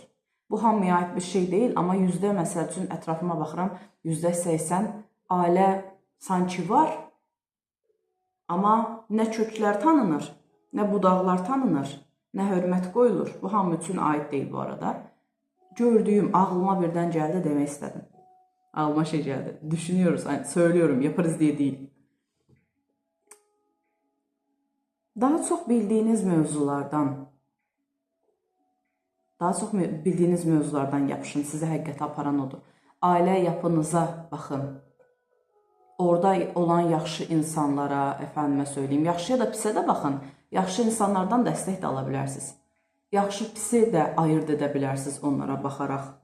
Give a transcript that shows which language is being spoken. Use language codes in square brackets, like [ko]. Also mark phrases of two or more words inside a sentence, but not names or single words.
[az] Bu hamıya aid bir şey deyil, amma məsəl üçün ətrafıma baxıram, %80 ailə sanki var, amma nə köklər tanınır, nə budaqlar tanınır, nə hörmət qoyulur. Bu hamı üçün aid deyil bu arada. Gördüyüm, ağlıma birdən gəldi demək istədim. Ağlıma şey gəldi. [tr] Düşünüyoruz, söylüyorum, yaparız diye değil. [az] Daha çox bildiyiniz mövzulardan yapışın, sizi həqiqətə aparan odur. Ailə yapınıza baxın. Orada olan yaxşı insanlara, [tr] əfəndimə söyleyeyim, [az] yaxşıya da pisə də baxın. Yaxşı insanlardan dəstək də ala bilərsiniz. Yaxşı pisi də ayırt edə bilərsiniz onlara baxaraq.